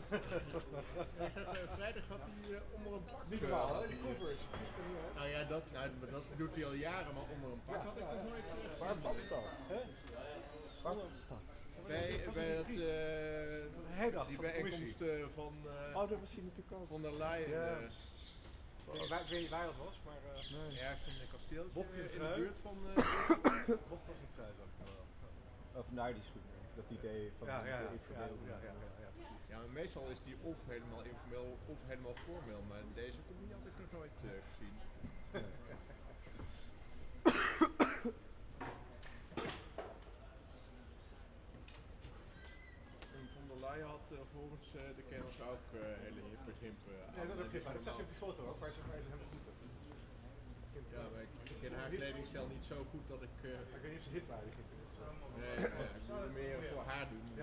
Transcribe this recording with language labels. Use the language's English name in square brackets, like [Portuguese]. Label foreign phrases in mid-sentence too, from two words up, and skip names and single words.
[Dutch] Ik zag vrijdag had hij onder een pak. Niet normaal, hè? Die Converse. Nou ja, dat doet hij al jaren, maar onder een pak had ik nog nooit Waar past dat? Waar past dat? Bij het, die bijeenkomst van Oh, dat was hij natuurlijk ook. von der Leyen. Ja. Ik weet niet waar dat was, maar... Ergens in een kasteeltje Bob in in de trui. buurt van... Bob was een trui, zag ik wel. Of naar die schoenen. Dat idee van Ja, informeel. precies. Ja, maar meestal is die of helemaal informeel of helemaal formeel, maar deze komt niet altijd nog nooit gezien. En von der Leyen had volgens de kenners ook hele hippe gimpen aan. Nee, dat heb je, dat zag je op die foto ook, waar ze hem zitten. Ja, maar ik ken haar kledingstijl niet zo goed dat ik... Ik weet niet of ze hit waren, die gimpen. Nee, ik moet er meer voor haar doen. Ja.